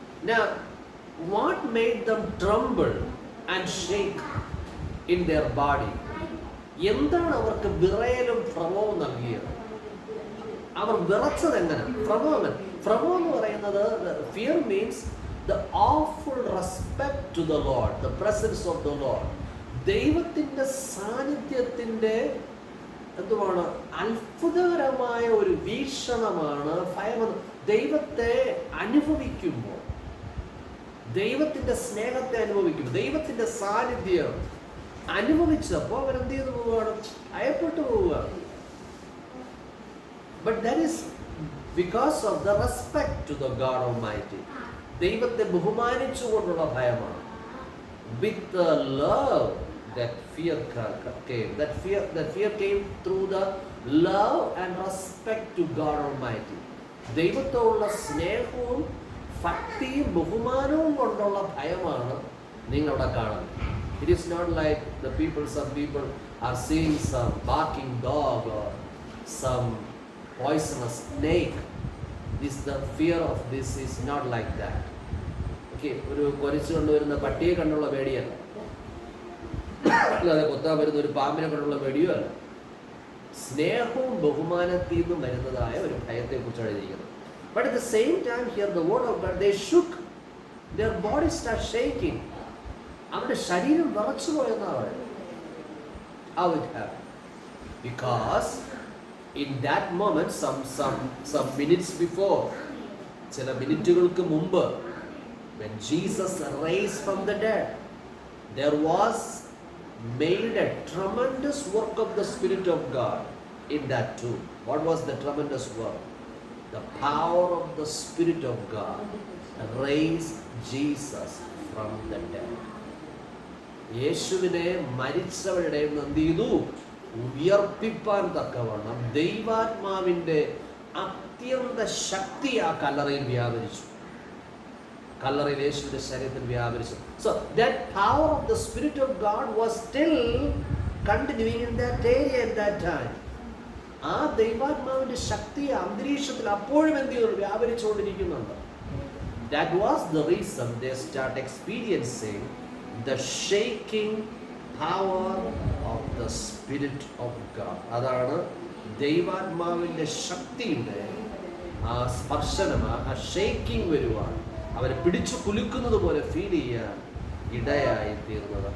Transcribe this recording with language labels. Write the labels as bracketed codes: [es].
[en] Now, what made them tremble and shake in their body? [ml] എന്താണ് അവർക്ക് വിറയലും ഭ്രമവും നൽകിയത്? അവർ വിറച്ചത് എങ്ങനെ? ഭ്രമം എന്ന് പറയുന്നത്, [en] Fear means the awful respect to the Lord, the presence of the Lord. [ml] ദൈവത്തിന്റെ സാന്നിധ്യത്തിന്റെ എന്തുവാണ്? അത്ഭുതകരമായ ഒരു വീക്ഷണമാണ് ഭയം. ദൈവത്തെ അനുഭവിക്കുമ്പോൾ, ദൈവത്തിന്റെ സ്നേഹത്തെ അനുഭവിക്കും, ദൈവത്തിന്റെ സാന്നിധ്യം അനുഭവിച്ചപ്പോൾ അവരെന്ത് ചെയ്തു പോവുകയാണ്? ഭയപ്പെട്ടു പോവുകയാണ്. [en] But that is because of the respect to the God Almighty. [ml] ദൈവത്തെ ബഹുമാനിച്ചുകൊണ്ടുള്ള ഭയമാണ്. [en] With the love that fear came. That fear came through the love and respect to God Almighty. [ml] ദൈവത്തോടുള്ള സ്നേഹവും ഭക്തിയും ബഹുമാനവും കൊണ്ടുള്ള ഭയമാണ് നിങ്ങളവിടെ കാണുന്നത്. [en] It is not like some people are seeing some barking dog or some poisonous snake. The fear of this is not like that. [ml] Okay, ഒരു കൊരച്ചു കൊണ്ടുവരുന്ന പട്ടിയെ കണ്ടുള്ള പേടിയല്ല, അല്ലാതെ കൊത്താൻ വരുന്ന ഒരു പാമ്പിനെ കണ്ടുള്ള പേടിയോ അല്ല. സ്നേഹവും ബഹുമാനത്തിൽ നിന്നും വരുന്നതായ ഒരു ഭയത്തെ കുറിച്ചാണ് എഴുതിയിരിക്കുന്നത്. [en] But at the same time here the word of God, they shook, their bodies start shaking. [ml] അവരുടെ ശരീരം വിറച്ചു പോയെന്നാണ് പറയുന്നത്. [en] How it happened? Because in that moment, some minutes before, [ml] ചില മിനിറ്റുകൾക്ക് മുമ്പ്, [en] when Jesus raised from the dead, there was made a tremendous work of the Spirit of God in that tomb. What was the tremendous work? The power of the Spirit of God raised Jesus from the dead. [ml] യേശുവിനെ മരിച്ചവരുടെ എന്ത് ചെയ്തു? ഉയർപ്പിപ്പാൻ തക്കവണ്ണം ദൈവാത്മാവിന്റെ അത്യന്ത ശക്തി ആ കല്ലറയിൽ വ്യാപരിച്ചു. കല്ലറയിൽ യേശുവിന്റെ ശരീരത്തിൽ വ്യാപരിച്ചു. [en] So that power of the Spirit of God was still continuing in that area at that time. [ml] ആ ദൈവാത്മാവിന്റെ ശക്തി അന്തരീക്ഷത്തിൽ അപ്പോഴും എന്ത് ചെയ്തു? വ്യാപരിച്ചുകൊണ്ടിരിക്കുന്നുണ്ട്. [en] That was the reason they start experiencing the shaking power of the Spirit of God. [ml] അതാണ് ദൈവാത്മാവിന്റെ ശക്തിയുടെ ആ സ്പർശനം, ആ ഷേക്കിംഗ് വരുവാൻ, അവരെ പിടിച്ചു കുലുക്കുന്നത് പോലെ ഫീൽ ചെയ്യാൻ ഇടയായി തീർന്നത്.